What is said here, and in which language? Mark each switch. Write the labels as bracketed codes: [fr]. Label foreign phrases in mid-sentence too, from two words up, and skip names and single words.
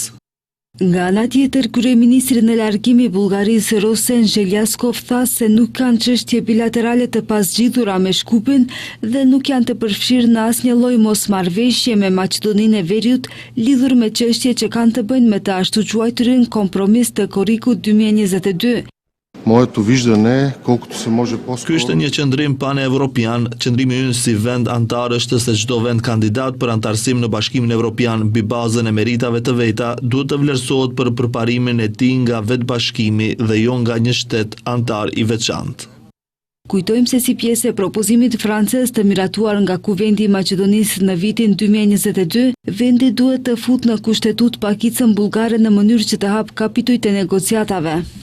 [sq] Nga ana tjetër, kryeministri në largim i Bullgarisë Rosen Zheljaskov tha se nuk kanë çështje bilaterale të pasgjidhura me Shkupin dhe nuk janë të përfshirë në asnjë lloj mosmarrëveshje me Maqedoninë e Veriut lidhur me çështje që kanë të bëjnë me të ashtu quajturin kompromis të korrikut 2022. [bg] Моето виждане, колкото се може [sq] Ky [bg] по-скоро. [sq] është një qëndrim pan-evropian. Qëndrimi ynë si vend antar është se çdo vend kandidat për antarësim në Bashkimin Evropian mbi bazën e meritave të veta duhet të vlerësohet për përparimin e tij nga vetë bashkimi dhe jo nga një shtet antar i veçantë. Kujtojmë se si pjesë e propozimit francez të miratuar nga Kuvendi i Maqedonisë në vitin 2022, vendi duhet të futë në kushtetut pakicën bullgare në mënyrë që të hap kapitujt e negociatave.